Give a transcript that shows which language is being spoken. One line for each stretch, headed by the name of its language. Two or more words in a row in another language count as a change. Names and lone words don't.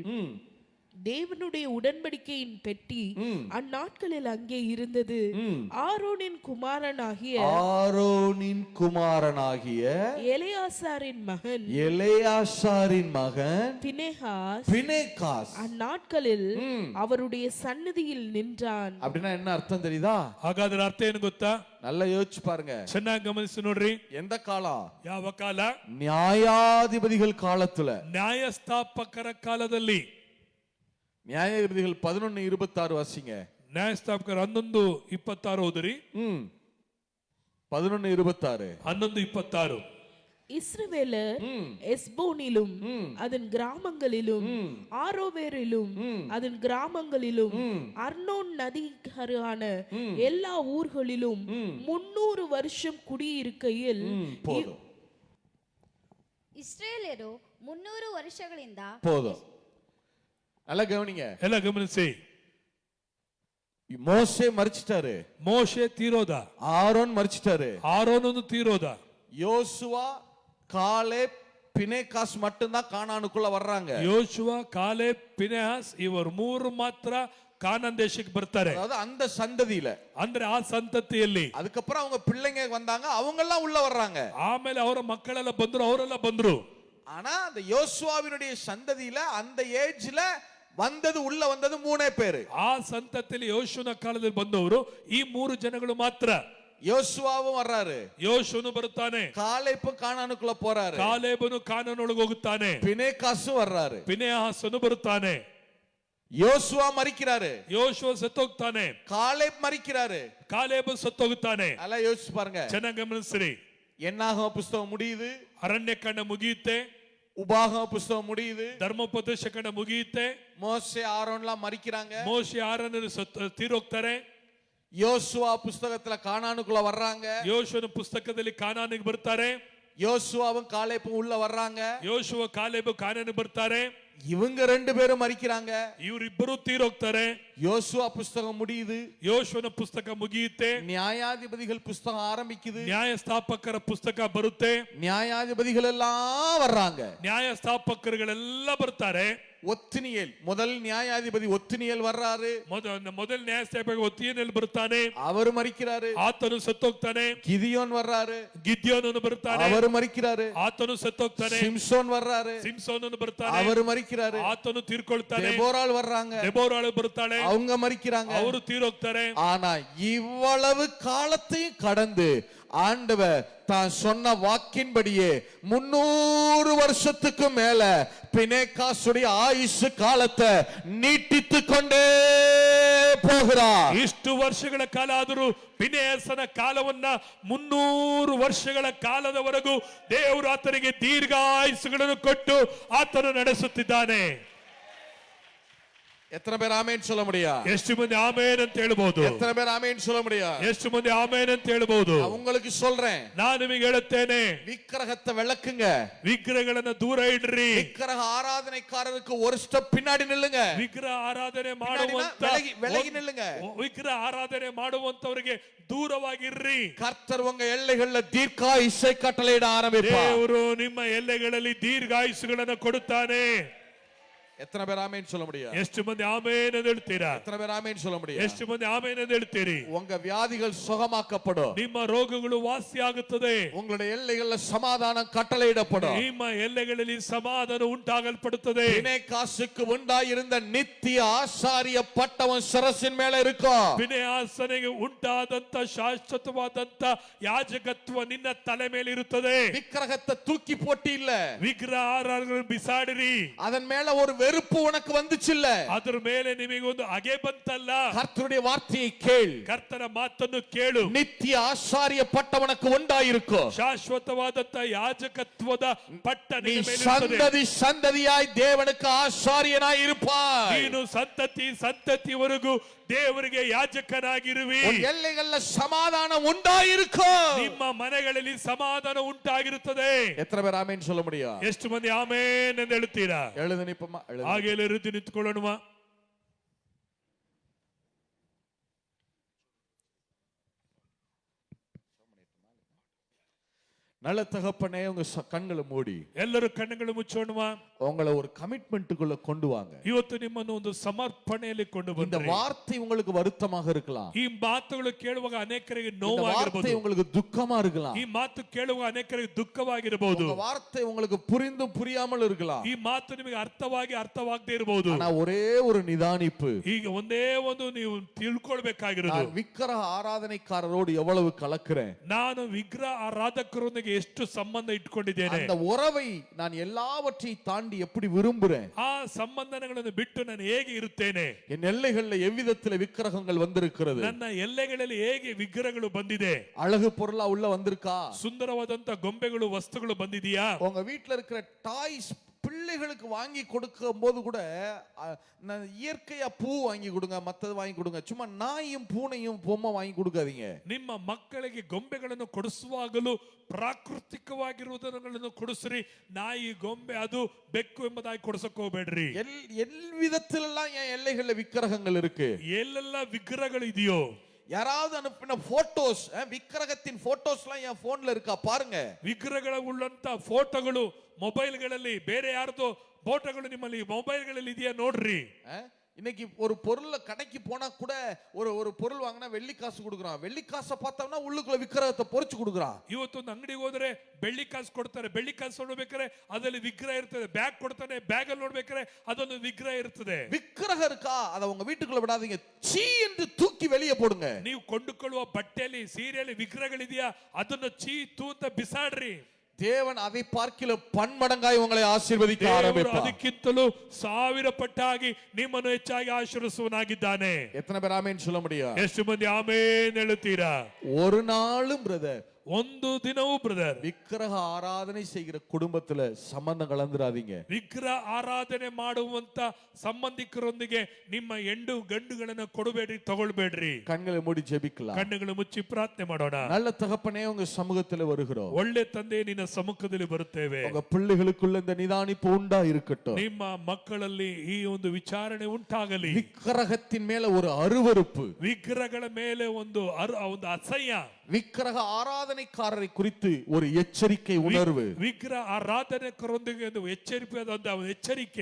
Tamil: தேவனுடைய உடன்படிக்கையின் பெட்டி அந்நாட்களில் அங்கே இருந்தது. ஆரோனின் குமாரனாகிய எலெயாசாரின் மகன் பினெகாஸ் அந்நாட்களில் அவருடைய சந்நிதியில் நின்றான். அப்படின்னா என்ன அர்த்தம் தெரியுதா?
Kannada: ಹಾಗಾದ್ರೆ ಅರ್ಥ ಏನು ಗೊತ್ತಾ?
Tamil: நல்லா யோசிச்சு பாருங்க.
Kannada: ಚೆನ್ನಾಗಿ ಗಮನಿಸಿ ನೋಡ್ರಿ.
Tamil: எந்த காலம்?
Kannada: ಯಾವ ಕಾಲ?
Tamil: நியாயாதிபதிகள் காலத்துல,
Kannada: ನ್ಯಾಯಸ್ಥಾಪಕರ ಕಾಲದಲ್ಲಿ.
Tamil: நியாயாதிபதிகள் 11:26 வாசிங்க.
Kannada: ನ್ಯಾಯಸ್ಥಾಪಕರು 11:26 ಓದಿರಿ. 11:26. 11:26.
Tamil: இஸ்ரவேலர் எஸ்போனிலும் அதன் கிராமங்களிலும் ஆரோவேரிலும் அதன் கிராமங்களிலும் அர்னோன் நதிக்கரையான எல்லா ஊர்களிலும் 300 வருஷம் குடியிருக்கையில்
Kannada: ಇಸ್ರೇಲ್ಯರು 300 ವರ್ಷಗಳಿಂದ
Tamil: போதும். நல்லா கவனிங்க.
Kannada: ಎಲ್ಲ ಗಮನಿಸಿ.
Tamil: மோசே மரிச்சிட்டாரு,
Kannada: ಮೋಶೆ ತೀರೋದ,
Tamil: ஆரோன் மரிச்சிட்டாரு,
Kannada: ಆರೋನನು ತೀರೋದ,
Tamil: யோசுவா காலேப் பினேகாஸ் மட்டும்தான் கானானுக்குள்ள வர்றாங்க.
Kannada: ಯೋಶುವ, ಕಾಲೇಬ್, ಪಿನೆಹಾಸ್ ಇವರು ಮೂರು ಮಾತ್ರ ಕಾನಾನ್ ದೇಶಕ್ಕೆ ಬರ್ತಾರೆ.
Tamil: அதாவது அந்த சந்ததியில.
Kannada: ಅಂದ್ರೆ ಆ ಸಂತತಿಯಲ್ಲಿ.
Tamil: அதுக்கப்புறம் அவங்க பிள்ளைங்க வந்தாங்க, அவங்க எல்லாம் உள்ள வர்றாங்க.
Kannada: ಆಮೇಲೆ ಅವರ ಮಕ್ಕಳೆಲ್ಲ ಬಂದ್ರು, ಅವರೆಲ್ಲ ಬಂದ್ರು.
Tamil: ஆனா அந்த யோசுவாவினுடைய சந்ததியில அந்த ஏஜ்ல வந்தது உள்ள வந்தது 3 பேரு.
Kannada: ಆ ಸಂತತಿಯಲ್ಲಿ ಯೋಶುವನ ಕಾಲದಲ್ಲಿ ಬಂದವರು ಈ 3 ಜನಗಳು ಮಾತ್ರ.
Tamil: யோசுவாவும் வர்றாரு,
Kannada: ಯೋಶುವನು ಬರುತ್ತಾನೆ,
Tamil: காலேப்பும் கானானுக்குள்ள போறாரு,
Kannada: ಕಾಲೇಬನು ಕಾನಾನೊಳಗೆ ಹೋಗುತ್ತಾನೆ,
Tamil: பினேகாசும் வர்றாரு,
Kannada: ಪಿನೆಹಾಸನು ಬರುತ್ತಾನೆ.
Tamil: யோசுவா மரிக்கிறாரு,
Kannada: ಯೋಶುವ ಸತ್ತೋಗ್ತಾನೆ,
Tamil: காலேப் மரிக்கிறாரு.
Kannada: ಕಾಲೇಬ ಸತ್ತೋಗುತ್ತಾನೆ.
Tamil: அதெல்லாம் யோசிச்சு பாருங்க.
Kannada: ಚೆನ್ನಾಗಿ ಗಮನಿಸ್ರಿ.
Tamil: என்னாகம புஸ்தகம் முடியுது,
Kannada: ಅರಣ್ಯಕಾಂಡ ಮುಗಿಯುತ್ತೆ,
Tamil: உபாகம புஸ்தகம் முடியுது,
Kannada: ಧರ್ಮೋಪದೇಶ ಕಾಂಡ ಮುಗಿಯುತ್ತೆ,
Tamil: மோசே ஆரோன்லாம் மரிக்கிறாங்க,
Kannada: ಮೋಶೆ ಆರನ್ನು ತೀರೋಗ್ತಾರೆ,
Tamil: யோசுவா புஸ்தகத்துல கானானுக்குள்ள வர்றாங்க,
Kannada: ಯೋಶುವನ ಪುಸ್ತಕದಲ್ಲಿ ಕಾನಾನಿಗೆ ಬರ್ತಾರೆ,
Tamil: யோசுவாவும் காலேப்பும் உள்ள வர்றாங்க,
Kannada: ಯೋಶುವ ಕಾಲೇಬು ಕಾನಾನಿಗೆ ಬರ್ತಾರೆ,
Tamil: இவங்க 2 பேரும் மரிக்கிறாங்க,
Kannada: ಇವರಿಬ್ಬರು ತೀರೋಗ್ತಾರೆ.
Tamil: யோசுவா புஸ்தகம் முடியுது,
Kannada: ಯೋಶುವನ ಪುಸ್ತಕ ಮುಗಿಯುತ್ತೆ,
Tamil: நியாயாதிபதிகள் புஸ்தகம் ஆரம்பிக்குது,
Kannada: ನ್ಯಾಯ ಸ್ಥಾಪಕರ ಪುಸ್ತಕ ಬರುತ್ತೆ,
Tamil: நியாயாதிபதிகள் எல்லாம் வர்றாங்க,
Kannada: ನ್ಯಾಯ ಸ್ಥಾಪಕರುಗಳೆಲ್ಲ ಬರ್ತಾರೆ.
Tamil: ஒத்தினியேல் முதல் நியாயாதிபதி ஒத்தினியேல் வர்றாரு,
Kannada: ಮೊದಲ ನ್ಯಾಯ ಸ್ಥಾಪಕ ಒತ್ತಿಯನಲ್ಲಿ ಬರ್ತಾನೆ,
Tamil: அவர் மரிக்கிறாரு,
Kannada: ಆತನು ಸತ್ತೋಗ್ತಾನೆ.
Tamil: கிதியோன் வர்றாரு,
Kannada: ಗಿದ್ಯೋನನು ಬರ್ತಾನೆ,
Tamil: அவர் மரிக்கிறாரு,
Kannada: ಆತನು ಸತ್ತೋಗ್ತಾನೆ.
Tamil: சிம்சோன் வர்றாரு,
Kannada: ಸಿಂಸೋನನು ಬರ್ತಾನೆ,
Tamil: அவர் மரிக்கிறாரு,
Kannada: ಆತನು ತೀರ್ಕೊಳ್ತಾನೆ.
Tamil: தெபோராள் வர்றாங்க,
Kannada: ದೆಬೋರಾಳು ಬರ್ತಾಳೆ,
Tamil: அவங்க மரிக்கிறாங்க.
Kannada: ಅವರು ತೀರೋಗ್ತಾರೆ.
Tamil: ஆனா இவ்வளவு காலத்தையும் கடந்து ஆண்டவர் தான் சொன்ன வாக்கின்படியே 300 வருஷத்துக்கு மேல பினேகாசுடைய ஆயுசு காலத்தை நீட்டித்து கொண்டே போகிறார்.
Kannada: ಇಷ್ಟು ವರ್ಷಗಳ ಕಾಲ ಆದರೂ ಪಿನೆಹಾಸನ ಕಾಲವನ್ನ 300 ವರ್ಷಗಳ ಕಾಲದವರೆಗೂ ದೇವರು ಆತನಿಗೆ ದೀರ್ಘಾಯುಸ್ಸುಗಳನ್ನು ಕೊಟ್ಟು ಆತನು ನಡೆಸುತ್ತಿದ್ದಾನೆ.
Tamil: எத்தனை பேர் ஆமென் சொல்ல முடியும்?
Kannada: ಎಷ್ಟು ಮಂದಿ ಆಮೇನ್ ಅಂತ ಹೇಳ್ಬಹುದು?
Tamil: எத்தனை பேர் ஆமென் சொல்ல முடியும்?
Kannada: ಎಷ್ಟು ಮಂದಿ ಆಮೇನ್ ಅಂತ ಹೇಳ್ಬಹುದು?
Tamil: உங்களுக்கு சொல்றேன்,
Kannada: ನಾನು ನಿಮಗೆ ಹೇಳುತ್ತೇನೆ,
Tamil: விக்கிரகத்தை விளக்குங்க,
Kannada: ವಿಗ್ರಹಗಳನ್ನ ದೂರ ಇಡ್ರಿ,
Tamil: விக்கிரக ஆராதனைக்காரருக்கு ஒரு ஸ்டெப் பின்னாடி நில்லுங்க,
Kannada: ವಿಗ್ರಹ ಆರಾಧನೆ ಮಾಡುವಂತ
Tamil: விலகி நில்லுங்க,
Kannada: ವಿಗ್ರಹ ಆರಾಧನೆ ಮಾಡುವಂತವರಿಗೆ ದೂರವಾಗಿರ್ರಿ.
Tamil: கர்த்தர் உங்க எல்லைகள்ல தீர்க்காயுசை கட்டளையிட ஆரம்பிப்பார்.
Kannada: ದೇವರು ನಿಮ್ಮ ಎಲ್ಲೆಗಳಲ್ಲಿ ದೀರ್ಘಾಯುಸ್ಸುಗಳನ್ನು ಕೊಡುತ್ತಾನೆ.
Tamil: எத்தனை பேர் ஆமென் சொல்ல முடியும்?
Kannada: ಎಷ್ಟು ಮಂದಿ ಆಮೇನ್ ಅಂತ ಹೇಳ್ತೀರಾ?
Tamil: எத்தனை பேர் ஆமென் சொல்ல முடியும்?
Kannada: ಎಷ್ಟು ಮಂದಿ ಆಮೇನ್ ಅಂತ ಹೇಳ್ತೀರಿ?
Tamil: உங்க வியாதிகள் சுகமாக்கப்படும்,
Kannada: ನಿಮ್ಮ ರೋಗಗಳು ವಾಸಿಯಾಗುತ್ತದೆ,
Tamil: உங்களுடைய எல்லைகள்ல சமாதானம் கட்டளையிடப்படும்,
Kannada: ನಿಮ್ಮ ಎಲ್ಲೆಗಳಲ್ಲಿ ಸಮಾಧಾನ ಉಂಟಾಗಲ್ಪಡುತ್ತದೆ.
Tamil: பினேகாசுக்கு உண்டாயிருந்த நித்திய ஆசாரிய பட்டவன் சிரசின் மேல இருக்கும்.
Kannada: ಪಿನೆಹಾಸನಿಗೆ ಉಂಟಾದಂತ ಶಾಶ್ವತವಾದಂತ ಯಾಜಕತ್ವ ನಿನ್ನ ತಲೆ ಮೇಲೆ ಇರುತ್ತದೆ.
Tamil: விக்கிரகத்தை தூக்கி போட்டு இல்ல,
Kannada: ವಿಗ್ರಹ ಆರಾಧನೆ ಬಿಸಾಡಿರಿ.
Tamil: அதன் மேல ஒரு வெறுப்பு உனக்கு வந்துச்சு இல்ல,
Kannada: ಅದರ ಮೇಲೆ ನಿಮಗೆ ಒಂದು ಹಗೆ ಬಂತಲ್ಲ.
Tamil: கர்த்தருடைய வார்த்தையை கேள்,
Kannada: ಕರ್ತನ ಮಾತನ್ನು ಕೇಳು.
Tamil: நித்திய ஆசாரிய பட்டவனுக்கு உண்டாயிருக்கும்.
Kannada: ಶಾಶ್ವತವಾದಂತ ಯಾಜಕತ್ವದ ಪಟ್ಟ
Tamil: நீ
Kannada: ನಿನ್ನ ಮೇಲೆ ಇರುತ್ತದೆ.
Tamil: சந்ததி சந்ததியாய் தேவனுக்கு ஆசாரியனாய் இருப்பாய்.
Kannada: ನೀನು ಸಂತತಿವರೆಗೂ ದೇವರಿಗೆ ಯಾಜಕನಾಗಿರುವಿ.
Tamil: உன் எல்லைகள்ல சமாதானம் உண்டாயிருக்கும்.
Kannada: ನಿಮ್ಮ ಮನೆಗಳಲ್ಲಿ ಸಮಾಧಾನ ಉಂಟಾಗಿರುತ್ತದೆ.
Tamil: எத்தனை பேர் ஆமென் சொல்ல முடியும்?
Kannada: ಎಷ್ಟು ಮಂದಿ ಆಮೇನ್ ಎಂದು ಹೇಳುತ್ತೀರಾ?
Tamil: எழுது நிப்பமா, எழுது.
Kannada: ಹಾಗೆ ಎದ್ದು ನಿಂತ್ಕೊಳ್ಳೋಣ.
Tamil: நல்ல தகப்பனே, உங்க கண்களை மூடி
Kannada: ಎಲ್ಲರೂ ಕಣ್ಣುಗಳು ಮುಚ್ಚೋಣ.
Tamil: உங்களை ஒரு கமிட்மெண்ட்டுக்குள்ள கொண்டு வாங்க.
Kannada: ಇವತ್ತು ನಿಮ್ಮನ್ನು ಒಂದು ಸಮರ್ಪಣೆಯಲ್ಲಿ ಕೊಂಡು
Tamil: இந்த
Kannada: ಬಂದ್ರಿ.
Tamil: வார்த்தை உங்களுக்கு வருத்தமாக இருக்கலாம்,
Kannada: ಈ ಮಾತುಗಳು ಕೇಳುವಾಗ ಅನೇಕರಿಗೆ
Tamil: இந்த
Kannada: ನೋವಾಗಿರಬಹುದು.
Tamil: வார்த்தை உங்களுக்கு துக்கமா இருக்கலாம்,
Kannada: ಈ ಮಾತು ಕೇಳುವಾಗ ಅನೇಕರಿಗೆ ದುಃಖವಾಗಿರಬಹುದು.
Tamil: இந்த வார்த்தை உங்களுக்கு புரிந்தும் புரியாமல் இருக்கலாம்.
Kannada: ಈ ಮಾತು ನಿಮಗೆ ಅರ್ಥವಾಗದೇ ಇರಬಹುದು.
Tamil: ஆனா ஒரே ஒரு நிதானிப்பு,
Kannada: ಈಗ ಒಂದೇ ಒಂದು ನೀವು ತಿಳ್ಕೊಳ್ಬೇಕಾಗಿರೋದು,
Tamil: நான் விக்கிரக ஆராதனைக்காரரோடு எவ்வளவு கலக்கிறேன்,
Kannada: ನಾನು ವಿಗ್ರಹ ಆರಾಧಕರೊಂದಿಗೆ ಎಷ್ಟು ಸಂಬಂಧ ಇಟ್ಕೊಂಡಿದ್ದೇನೆ,
Tamil: அந்த உறவை நான் எல்லாவற்றையும் தாண்டி எப்படி விரும்புறேன்,
Kannada: ಆ ಸಂಬಂಧಗಳನ್ನು ಬಿಟ್ಟು ನಾನು ಹೇಗೆ ಇರುತ್ತೇನೆ,
Tamil: என் எல்லைகள்ல எவ்விதத்துல விக்கிரகங்கள் வந்திருக்கிறது,
Kannada: ನನ್ನ ಎಲ್ಲೆಗಳಲ್ಲಿ ಹೇಗೆ ವಿಗ್ರಹಗಳು ಬಂದಿದೆ,
Tamil: அழகு பொருளா உள்ள வந்திருக்கா,
Kannada: ಸುಂದರವಾದಂತ ಗೊಂಬೆಗಳು ವಸ್ತುಗಳು ಬಂದಿದೆಯಾ,
Tamil: உங்க வீட்டுல இருக்கிற டாய்ஸ் பிள்ளைகளுக்கு வாங்கி கொடுக்கும் போது கூட நான் இயற்கையா பூ வாங்கி கொடுங்க, மத்தது வாங்கி கொடுங்க. சும்மா நாயும் பூனையும் பொம்மை வாங்கி கொடுக்காதீங்க.
Kannada: ನಿಮ್ಮ ಮಕ್ಕಳಿಗೆ ಗೊಂಬೆಗಳನ್ನು ಕೊಡಿಸುವಾಗಲೂ ಪ್ರಾಕೃತಿಕವಾಗಿರುವುದನ್ನು ಕೊಡಿಸ್ರಿ. ನಾಯಿ ಗೊಂಬೆ ಅದು ಬೆಕ್ಕು ಎಂಬುದಾಗಿ ಕೊಡಿಸಕ್ ಹೋಗ್ಬೇಡ್ರಿ.
Tamil: எல் விதத்திலெல்லாம் என் எல்லைகள்ல விக்கிரகங்கள் இருக்கு.
Kannada: ಎಲ್ಲೆಲ್ಲ ವಿಗ್ರಹಗಳು ಇದೆಯೋ,
Tamil: யாராவது அனுப்பின போட்டோஸ், விக்கிரகத்தின் போட்டோஸ்லாம் என் போன்ல இருக்கா பாருங்க.
Kannada: ವಿಗ್ರಹಗಳ ಉಳ್ಳಂತ ಫೋಟೋಗಳು ಮೊಬೈಲ್ಗಳಲ್ಲಿ, ಬೇರೆ ಯಾರ್ದೋ ಫೋಟೋಗಳು ನಿಮ್ಮಲ್ಲಿ ಮೊಬೈಲ್ಗಳಲ್ಲಿ ಇದೆಯಾ ನೋಡ್ರಿ.
Tamil: இன்னைக்கு ஒரு பொருள் கடைக்கு போனா கூட ஒரு பொருள் வாங்கினா வெள்ளி காசு கொடுக்குறான். வெள்ளி காசை பார்த்தோம்னா உள்ளுக்குள்ள விக்கிரகத்தை பொறிச்சு கொடுக்குறான்.
Kannada: ಇವತ್ತೊಂದು ಅಂಗಡಿಗೆ ಹೋದ್ರೆ ಬೆಳ್ಳಿ ಕಾಸು ಕೊಡ್ತಾರೆ. ಬೆಳ್ಳಿ ಕಾಸು ನೋಡ್ಬೇಕಾದ್ರೆ ಅದರಲ್ಲಿ ವಿಗ್ರಹ ಇರ್ತದೆ. ಬ್ಯಾಗ್ ಕೊಡ್ತಾನೆ, ಬ್ಯಾಗ್ ಅಲ್ಲಿ ನೋಡ್ಬೇಕಾದ್ರೆ ಅದೊಂದು ವಿಗ್ರಹ ಇರ್ತದೆ.
Tamil: விக்கிரகம் இருக்கா, அதை உங்க வீட்டுக்குள்ள விடாதீங்க, சீ என்று தூக்கி வெளியே போடுங்க.
Kannada: ನೀವು ಕೊಂಡುಕೊಳ್ಳುವ ಬಟ್ಟೆಯಲ್ಲಿ, ಸೀರೆಯಲ್ಲಿ ವಿಗ್ರಹಗಳಿದೆಯಾ, ಅದನ್ನು ಚೀ ತೂತ ಬಿಸಾಡ್ರಿ.
Tamil: தேவன் அதை பார்க்கில பன்மடங்காய் உங்களை ஆசீர்வதிக்க ஆரம்பிப்பார்.
Kannada: ಅದಕ್ಕಿಂತಲೂ 1000 ಪಟ್ಟಾಗಿ ನಿಮ್ಮನ್ನು ಹೆಚ್ಚಾಗಿ ಆಶೀರ್ವದಿಸುವನಾಗಿದ್ದಾನೆ.
Tamil: எத்தனை பேர் ஆமென் சொல்ல முடியும்?
Kannada: ಎಷ್ಟು ಮಂದಿ ಆಮೇನ್ ಹೇಳುತ್ತೀರಾ?
Tamil: ஒரு நாளும் பிரதர்,
Kannada: ಒಂದು ದಿನವೂ ಬ್ರದರ್,
Tamil: விக்கிரக ஆராதனை செய்கிற குடும்பத்துல சம்பந்தம் கலந்துராதீங்க.
Kannada: ವಿಗ್ರಹ ಆರಾಧನೆ ಮಾಡುವಂತ ಸಂಬಂಧಿಕರೊಂದಿಗೆ ನಿಮ್ಮ ಗಂಡುಗಳನ್ನು ಕೊಡಬೇಡ್ರಿ, ತಗೊಳ್ಬೇಡ್ರಿ.
Tamil: கண்களை மூடி ஜெபிக்கலாம்.
Kannada: ಕಣ್ಣುಗಳು ಮುಚ್ಚಿ ಪ್ರಾರ್ಥನೆ ಮಾಡೋಣ.
Tamil: நல்ல தகப்பனே, உங்க சமூகத்துல வருகிறோம்.
Kannada: ಒಳ್ಳೆ ತಂದೆ, ನಿನ್ನ ಸಮ್ಮುಖದಲ್ಲಿ ಬರುತ್ತೇವೆ.
Tamil: உங்க பிள்ளைகளுக்குள்ள இந்த நிதானிப்பு உண்டா இருக்கட்டும்.
Kannada: ನಿಮ್ಮ ಮಕ್ಕಳಲ್ಲಿ ಈ ಒಂದು ವಿಚಾರಣೆ ಉಂಟಾಗಲಿ.
Tamil: விக்கிரகத்தின் மேல ஒரு அருவருப்பு,
Kannada: ವಿಗ್ರಹಗಳ ಮೇಲೆ ಒಂದು ಅಸಹ್ಯ,
Tamil: விக்கிரக ஆராதனைக்காரரை குறித்து ஒரு எச்சரிக்கை உணர்வு,
Kannada: ವಿಗ್ರಹ ಆರಾಧನೆಕರೊಂದಿಗೆ ಒಂದು ಎಚ್ಚರಿಕೆ,